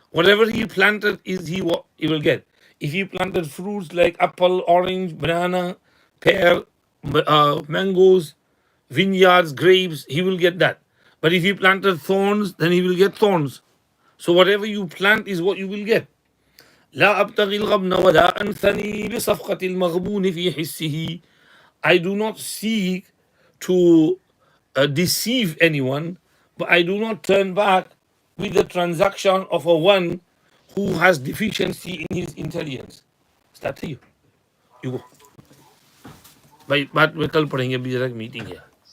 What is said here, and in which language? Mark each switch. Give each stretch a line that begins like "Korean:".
English: Whatever he planted is what he will get. If he planted fruits like apple, orange, banana, pear, mangoes, vineyards, grapes, he will get that. But if he planted thorns, then he will get thorns. So whatever you plant is what you will get.
Arabic: لا أبتغي الغبن ولا أنثني بصفقة المغبون في حسه.
English: I do not seek to deceive anyone, but I do not turn back with the transaction of a one who has deficiency in his intelligence. Start to you. You go.
Hindi: भाई बात में कल पढ़ेंगे, अभी जरा meeting है.